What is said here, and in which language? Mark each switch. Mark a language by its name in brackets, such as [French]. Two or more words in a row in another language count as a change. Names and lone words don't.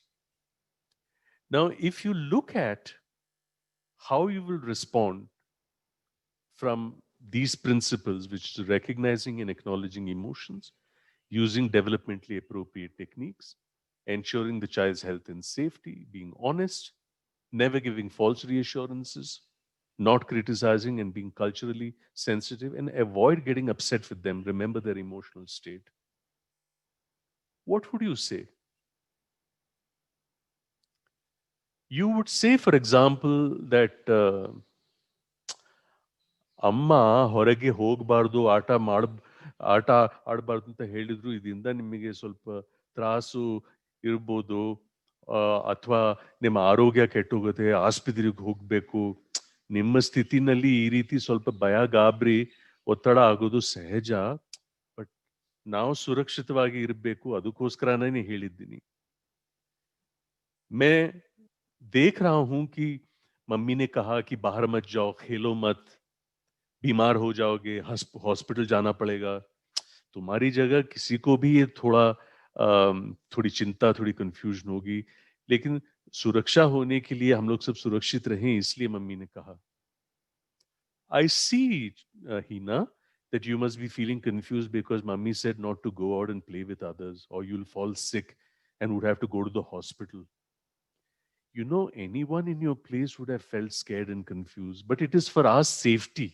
[English] Now, if you look at how you will respond from these principles, which is recognizing and acknowledging emotions, using developmentally appropriate techniques, ensuring the child's health and safety, being honest, never giving false reassurances, not criticizing and being culturally sensitive, and avoid getting upset with them. Remember their emotional state. What would you say? You would say, for example, that [Kannada] ಅಮ್ಮ ಹೊರಗೆ ಹೋಗಬಾರ್ದು, ಆಟ ಆಡಬಾರ್ದು ಅಂತ ಹೇಳಿದ್ರು, ಇದರಿಂದ ನಿಮಗೆ ಸ್ವಲ್ಪ ತ್ರಾಸು ಇರ್ಬೋದು, ಅಥವಾ ನಿಮ್ಮ ಆರೋಗ್ಯ ಕೆಟ್ಟೋಗುತ್ತೆ, ಆಸ್ಪತ್ರೆಗೆ ಹೋಗಬೇಕು. ನಿಮ್ಮ ಸ್ಥಿತಿನಲ್ಲಿ ಈ ರೀತಿ ಸ್ವಲ್ಪ ಭಯ, ಗಾಬರಿ, ಒತ್ತಡ ಆಗೋದು ಸಹಜ. ಬಟ್ ನಾವು ಸುರಕ್ಷಿತವಾಗಿ ಇರಬೇಕು, ಅದಕ್ಕೋಸ್ಕರನೇ ಹೇಳಿದ್ದೀನಿ. [Hindi] मैं देख रहा हूं कि मम्मी ने कहा कि बाहर मत जाओ, खेलो मत, बीमार हो जाओगे, हॉस्पिटल जाना पड़ेगा. तुम्हारी जगह किसी को भी ये थोड़ी चिंता, थोड़ी कंफ्यूजन होगी, लेकिन सुरक्षा होने के लिए हम लोग सब सुरक्षित रहें, इसलिए मम्मी ने कहा. [English] I see, Hina, that you must be feeling confused because mummy said not to go out and play with others, or you'll fall sick and would have to go to the hospital. You know, anyone in your place would have felt scared and confused, but it is for our safety.